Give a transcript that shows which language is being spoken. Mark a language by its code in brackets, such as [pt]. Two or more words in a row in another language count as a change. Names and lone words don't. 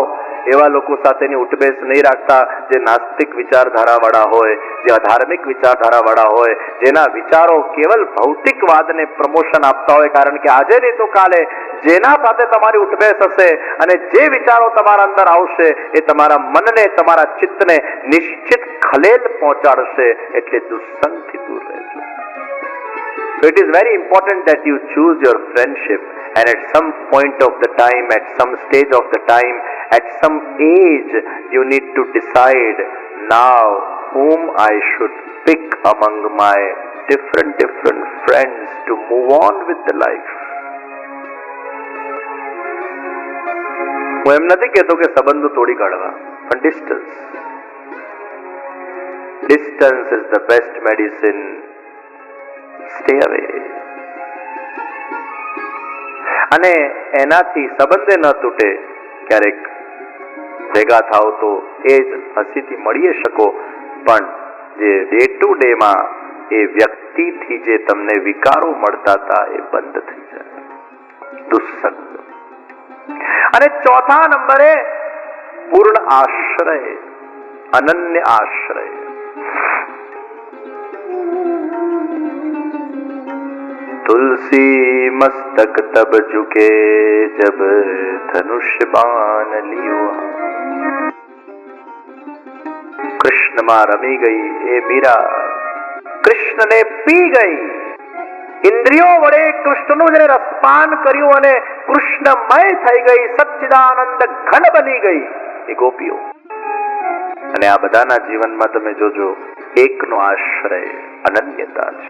[gu] એવા લોકો સાથેની ઉઠબેસ નહીં રાખતા જે નાસ્તિક વિચારધારા વાળા હોય, જે અધાર્મિક વિચારધારા વાળા હોય, જેના વિચારો કેવલ ભૌતિકવાદને પ્રમોશન આપતા હોય. કારણ કે આજે નહીં તો કાલે જેના સાથે તમારી ઉઠબેસ હશે અને જે વિચારો તમારા અંદર આવશે એ તમારા મનને, તમારા ચિત્તને નિશ્ચિત ખલેલ પહોંચાડશે. એટલે દુસ્સંગથી દૂર રહેજો. [en] So it is very important that you choose your friendship, and at some point of the time, at some stage of the time, at some age, you need to decide now whom I should pick among my different friends to move on with the life. [gu] હું એમ નથી કહેતો કે સંબંધો તોડી કાઢવા, પણ [en] distance is the best medicine. Stay away. [gu] અને એનાથી સંબંધે ન તૂટે. ક્યારેક ભેગા થાવ તો એ જ હસીથી મળીએ શકો, પણ જે [en] day to day [gu] માં એ વ્યક્તિથી જે તમને વિકારો મળતા હતા એ બંધ થઈ જાય. દુસ્સંગ. અને ચોથા નંબરે પૂર્ણ આશ્રય, અનન્ય આશ્રય. [hi] तुलसी मस्तक तब झुके जब धनुष बाण लियो. [gu] कृष्ण માં રમી ગઈ એ મીરા, કૃષ્ણને પી ગઈ. ઇન્દ્રિયો વડે કૃષ્ણનું જેને રસપાન કર્યું અને કૃષ્ણમય થઈ ગઈ, સચ્ચિદાનંદ ઘન બની ગઈ એ ગોપીઓ. અને આ બધાના જીવનમાં તમે જોજો એકનો આશ્રય અનન્યતા છે.